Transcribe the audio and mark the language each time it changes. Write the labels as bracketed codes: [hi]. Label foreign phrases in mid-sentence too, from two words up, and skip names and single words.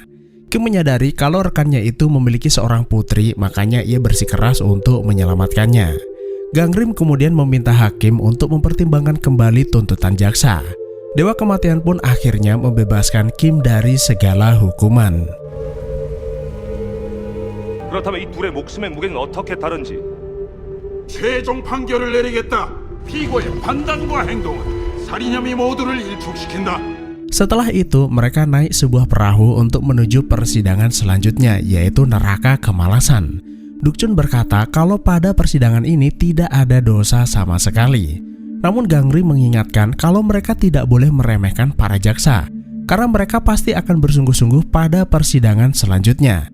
[id] Kim menyadari kalau rekannya itu memiliki seorang putri, makanya ia bersikeras untuk menyelamatkannya. Gangrim kemudian meminta hakim untuk mempertimbangkan kembali tuntutan jaksa. Dewa Kematian pun akhirnya membebaskan Kim dari segala hukuman. [ko] 그렇다면 이 둘의 목숨의 무게는 어떻게 다른지 최종 판결을 내리겠다. 피고의 판단과 행동은 살인혐의 모두를 일축시킨다. [id] Setelah itu, mereka naik sebuah perahu untuk menuju persidangan selanjutnya, yaitu neraka kemalasan. Dukchun berkata kalau pada persidangan ini tidak ada dosa sama sekali. Namun Gangri mengingatkan kalau mereka tidak boleh meremehkan para jaksa, karena mereka pasti akan bersungguh-sungguh pada persidangan selanjutnya.